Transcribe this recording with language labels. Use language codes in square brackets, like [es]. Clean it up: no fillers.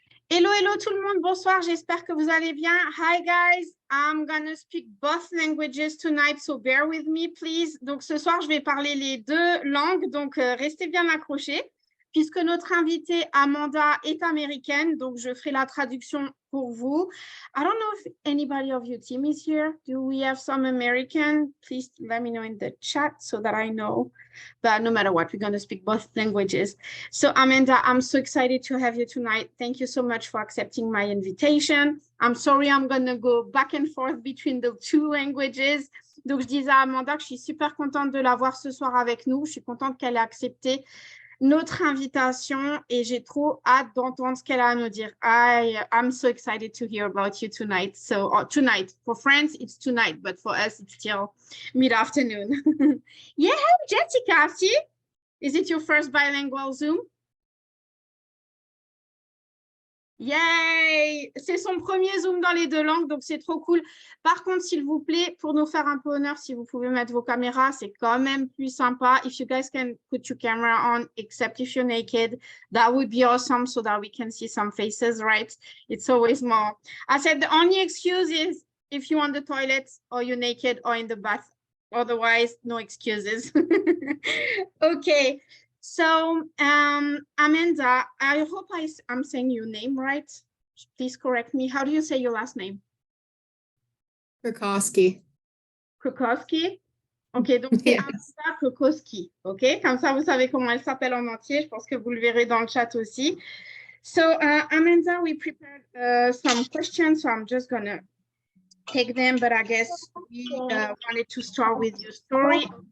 [fr] Hello, hello tout le monde, bonsoir, j'espère que vous allez bien. [en] Hi guys, I'm gonna speak both languages tonight, so bear with me please. [fr] Donc ce soir, je vais parler les deux langues, donc restez bien accrochés. Puisque notre invitée Amanda est américaine, donc je ferai la traduction pour vous. [en] I don't know if anybody of your team is here. Do we have some American? Please let me know in the chat so that I know. But no matter what, we're going to speak both languages. So Amanda, I'm so excited to have you tonight. Thank you so much for accepting my invitation. I'm sorry, I'm going to go back and forth between the two languages. [fr] Donc, je disais à Amanda que je suis super contente de la voir ce soir avec nous. Je suis contente qu'elle ait accepté notre invitation et j'ai trop hâte d'entendre ce qu'elle a à nous dire. [en] I'm so excited to hear about you tonight. So tonight, for France, it's tonight, but for us, it's still mid-afternoon. Yeah, Jessica, see? Is it your first bilingual Zoom? Yay! [fr] C'est son premier Zoom dans les deux langues, donc c'est trop cool. Par contre, s'il vous plaît, pour nous faire un peu honneur, si vous pouvez mettre vos caméras, c'est quand même plus sympa. [en] If you guys can put your camera on, except if you're naked, that would be awesome so that we can see some faces, right? It's always more. I said the only excuse is if you're on the toilet or you're naked or in the bath. Otherwise, no excuses. Okay. So, Amanda, I hope I'm saying your name right. Please correct me. How do you say your last name? Krakowski. Krakowski? [fr] Ok, donc c'est Amanda Krakowski. Ok, comme ça, vous savez comment elle s'appelle en entier. Je pense que vous le verrez dans le chat aussi. [en] So, Amanda, we prepared some questions, so I'm just going to take them, but I guess we wanted to start with your story.